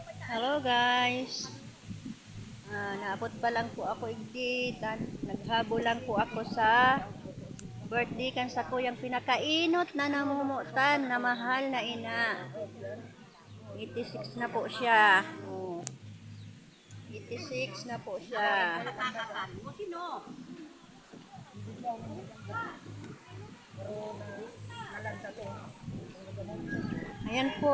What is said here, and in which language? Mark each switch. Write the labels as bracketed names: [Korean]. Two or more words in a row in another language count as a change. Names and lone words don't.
[English] Hello guys. [Bikol] Naabot pa lang po ako igditan. Naghabol lang po ako sa birthday kan sa kuyang pinakainot na namumutan na mahal na ina. [Filipino] 86 na po siya. Oh, 86 na po siya. Ayan po.